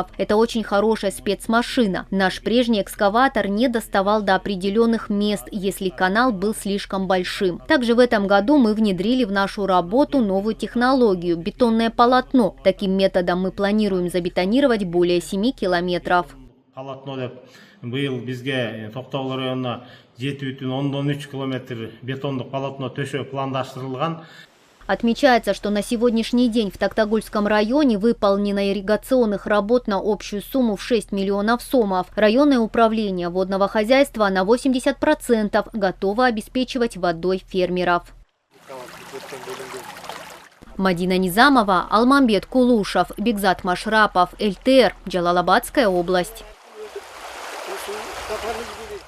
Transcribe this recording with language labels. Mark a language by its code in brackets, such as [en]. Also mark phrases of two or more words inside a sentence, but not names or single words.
[ru] Это очень хорошая спецмашина. Наш прежний экскаватор не доставал до определенных мест, если канал был слишком большим. Также в этом году мы внедрили в нашу работу новую технологию – бетонное полотно. Таким методом мы планируем забетонировать более 7 километров. [ky] Быйыл бизге Токтогул районуна 7,3 километр бетондук полотно төшөө пландаштырылган. [ru] Отмечается, что на сегодняшний день в Токтагульском районе выполнено ирригационных работ на общую сумму в 6 миллионов сомов. Районное управление водного хозяйства на 80% готово обеспечивать водой фермеров. Мадина Низамова, Алмамбет Кулушев, Бекзат Машрапов, ЛТР, Джалалабадская область.